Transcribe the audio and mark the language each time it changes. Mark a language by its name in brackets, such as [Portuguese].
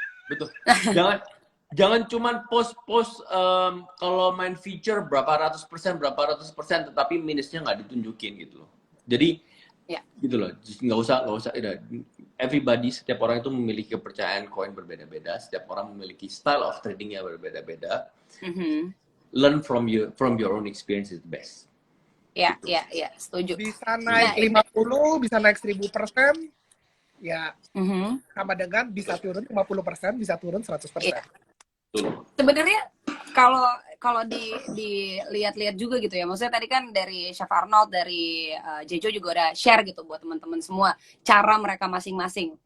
[Indonesian] betul. Jangan cuman post kalau main feature berapa ratus persen, tetapi minusnya nggak ditunjukin gitu loh. Jadi Ya. gitu loh, nggak usah everybody, setiap orang itu memiliki kepercayaan koin berbeda-beda, setiap orang memiliki style of trading yang berbeda-beda. [English] Learn from your own experience is the best. [Indonesian] Ya, setuju. Bisa naik 50, bisa naik 1000%, ya sama dengan bisa turun 50%, bisa turun 100%. Iya. Sebenarnya kalau dilihat-lihat juga gitu ya, maksudnya tadi kan dari Chef Arnold, dari Jejo juga udah share gitu buat teman-teman semua cara mereka masing-masing.